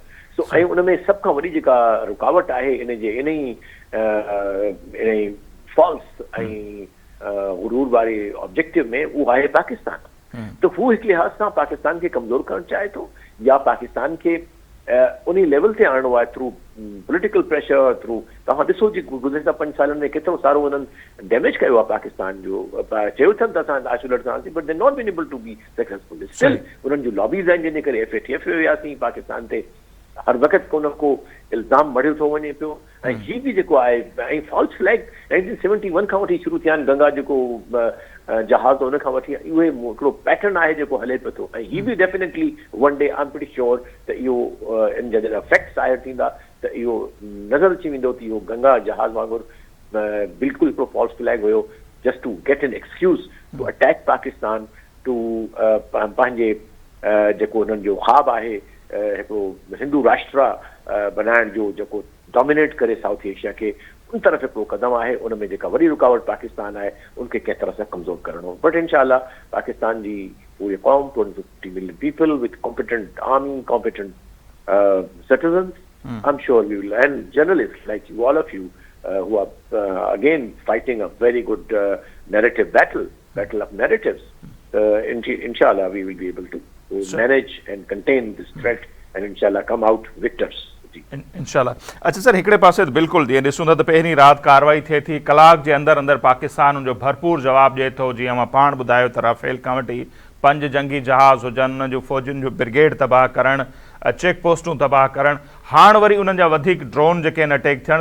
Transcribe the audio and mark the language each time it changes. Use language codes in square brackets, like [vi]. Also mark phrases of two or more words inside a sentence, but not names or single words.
[sd] सो ऐं उन में सभ खां वॾी जेका रुकावट आहे इन जे इन ई फॉल्स ऐं गुरूर वारे ऑब्जेक्टिव में उहो आहे पाकिस्तान। त हू हिकु लिहाज़ सां पाकिस्तान खे कमज़ोर करणु चाहे थो या पाकिस्तान खे उन लेवल ते आणणो आहे [en] through political pressure, [sd] थ्रू तव्हां ॾिसो जी गुज़िरियल 5 सालनि में केतिरो सारो उन्हनि डैमेज कयो आहे पाकिस्तान जो। चयो अथनि त असां आइसोलेट थियासीं [en] but they not been able to be successful. [sd] स्टिल उन्हनि जूं लॉबीज़ आहिनि जंहिंजे करे FATF वियासीं पाकिस्तान ते, हर वक़्तु को न को इल्ज़ाम मढ़ियो थो वञे पियो। ऐं हीअ बि जेको आहे ऐं [en] false flag [sd] 1971 खां वठी शुरू थिया आहिनि, गंगा जेको जहाज़ उन खां वठी उहे हिकिड़ो पैटर्न आहे जेको हले पियो थो। ऐं हीअ बि [en] definitely one day I am pretty sure [sd] त इहो इन जा जॾहिं फैक्ट्स ज़ाहिर थींदा त इहो नज़र अची वेंदो त इहो गंगा जहाज़ वांगुरु बिल्कुलु हिकिड़ो [en] false flag [sd] हुयो [en] just to get an excuse to attack Pakistan, to [sd] पंहिंजे जेको उन्हनि जो ख़्वाबु आहे हिकिड़ो हिंदू राष्ट्र बनाइण जो जेको डोमिनेट करे साउथ एशिया के, उन तरफ़ हिकिड़ो कदम आहे। उन में जेका वॾी रुकावट पाकिस्तान आहे उनखे कंहिं तरह सां कमज़ोर करणो। बट इंशाअल्लाह पाकिस्तान जी पूरी क़ौम [en] 250 million people with competent army, competent citizens, I'm sure we will, and journalists like you, all of you, who are again fighting a very good narrative battle of narratives. Inshallah we will be able to manage and contain this threat and inshallah come out victors. [sd] इंशाल्लाह। अच्छा सर, हिकिड़े पासे बिल्कुलु जीअं ॾिसूं था त पहिरीं राति कार्रवाई थिए थी, कलाक जे अंदरि अंदरि पाकिस्तान उनजो भरपूर जवाबु ॾिए थो। जीअं मां पाण ॿुधायो त राफेल खां वठी 5 जंगी जहाज़ हुजनि, उन जो फ़ौजियुनि जो ब्रिगेड तबाह करणु, चेक पोस्टूं तबाह करणु, हाणे वरी उन्हनि जा वधीक ड्रोन जेके आहिनि अटैक थियण।